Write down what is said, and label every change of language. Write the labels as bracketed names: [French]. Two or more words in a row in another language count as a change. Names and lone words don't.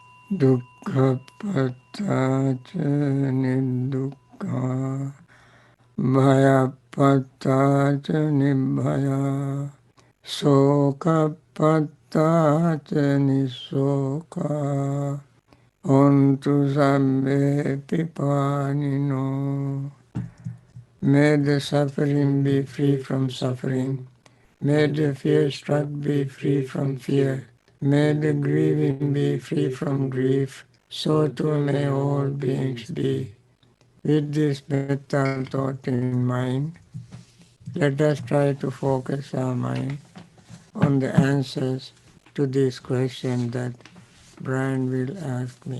[Pali] Dukkha patta cha nidukkha, bhaya patta cha nibhaya, soka patta cha nisoka, ontu sabbe pipanino. [English] May the suffering be free from suffering. May the fear-struck be free from fear. May the grieving be free from grief. So too may all beings be. With this mental thought in mind, let us try to focus our mind on the answers to this question that Brian will ask me.